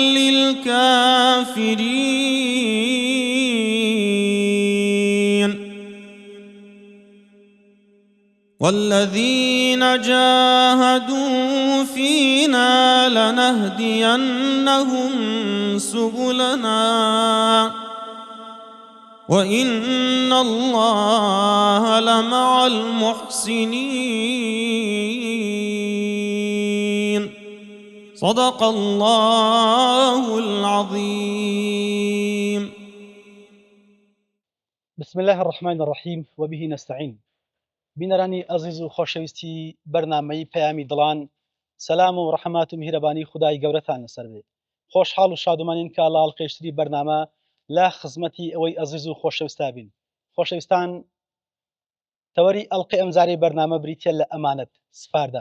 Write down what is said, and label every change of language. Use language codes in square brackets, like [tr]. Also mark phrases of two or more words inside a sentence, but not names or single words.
[ar] للكافرين والذين جاهدوا فينا لنهدينهم سبلنا وإن الله لمع المحسنين. صدق الله العظيم. بسم الله الرحمن الرحيم وبه نستعين. [ckb] بینەرانی ئەزیز و خۆشەویستی بەرنامەی پەیامی دڵان، سەلام و ڕەحمات و میهرەبانی خودای گەورەتان لەسەر بێ. خۆشحاڵ و شادومانین کە لە ئاڵقەیشتری بەرنامە لە خزمەتی ئەوەی ئەزیز و خۆشەویستا بین. خۆشەویستان، تەوەری ئەڵقەی ئەمجارەی بەرنامە بریتە لە ئەمانەت سپاردا.